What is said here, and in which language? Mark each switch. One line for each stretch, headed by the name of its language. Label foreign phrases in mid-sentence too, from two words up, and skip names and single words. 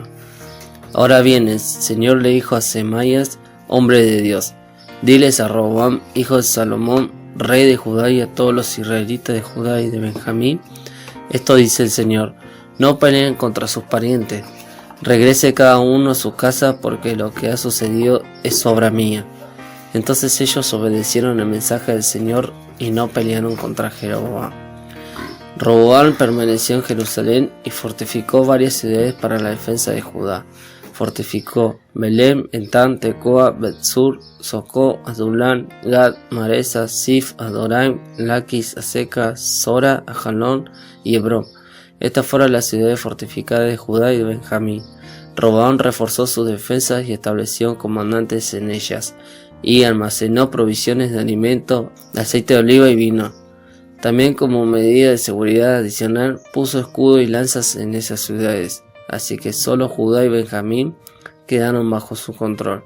Spanish: Ahora bien, el Señor le dijo a Semaías, hombre de Dios: diles a Roboam, hijo de Salomón, rey de Judá, y a todos los israelitas de Judá y de Benjamín: esto dice el Señor: no peleen contra sus parientes, regrese cada uno a su casa, porque lo que ha sucedido es obra mía. Entonces ellos obedecieron el mensaje del Señor y no pelearon contra Jeroboam. Roboam permaneció en Jerusalén y fortificó varias ciudades para la defensa de Judá. Fortificó Belem, Etán, Tecoa, Bet-sur, Socó, Adulán, Gad, Maresa, Sif, Adoraim, Laquis, Aseca, Sora, Ajalón y Hebrón. Estas fueron las ciudades fortificadas de Judá y de Benjamín. Roboam reforzó sus defensas y estableció comandantes en ellas, y almacenó provisiones de alimento, aceite de oliva y vino. También, como medida de seguridad adicional, puso escudo y lanzas en esas ciudades, así que solo Judá y Benjamín quedaron bajo su control.